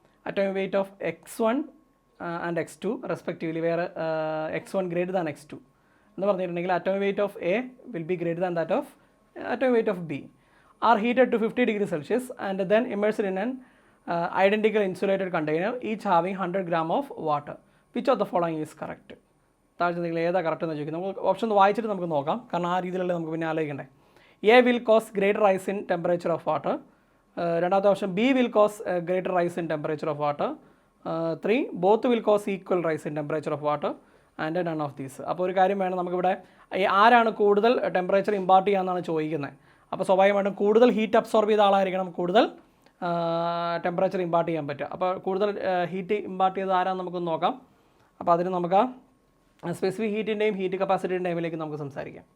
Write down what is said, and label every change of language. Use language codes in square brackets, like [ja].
[en] Atomic weight of X1 and X2 respectively, where X1 greater than X2. [ml] എന്ന് പറഞ്ഞിട്ടുണ്ടെങ്കിൽ [en] atomic weight of A will be greater than that of atomic weight of B. Are heated to 50 degrees Celsius and then immersed in an identical insulated container, each having 100 gram of water. Which of the following is correct? [ml] താഴ്ച നിങ്ങൾ ഏതാ correct എന്ന് ചോദിക്കുന്നത്. നമുക്ക് option വായിച്ചിട്ട് നമുക്ക് നോക്കാം, കാരണം ആ രീതിയിലല്ലേ നമുക്ക് പിന്നെ ആലോചിക്കണ്ടേ. [en] A will cause greater rise in temperature of water. [ml] രണ്ടാമത്തെ option [en] B will cause greater rise in temperature of water. 3 both will cause equal rise in temperature of water and none of these. [ml] അപ്പോൾ ഒരു കാര്യം വേണം, നമുക്കിവിടെ ആരാണ് കൂടുതൽ temperature impart ചെയ്യാമെന്നാണ് ചോദിക്കുന്നത്. അപ്പോൾ സ്വാഭാവികമായിട്ടും കൂടുതൽ ഹീറ്റ് അബ്സോർബ് ചെയ്ത ആളായിരിക്കണം കൂടുതൽ ടെമ്പറേച്ചർ ഇമ്പാർട്ട് ചെയ്യാൻ പറ്റുക. അപ്പോൾ കൂടുതൽ ഹീറ്റ് ഇമ്പാർട്ട് ചെയ്ത് ആരാണെന്ന് നമുക്കൊന്ന് നോക്കാം. അപ്പോൾ അതിന് നമുക്ക് സ്പെസിഫിക് ഹീറ്റിൻ്റെയും ഹീറ്റ് കപ്പാസിറ്റിൻ്റെയും ടൈമിലേക്ക് നമുക്ക് സംസാരിക്കാം.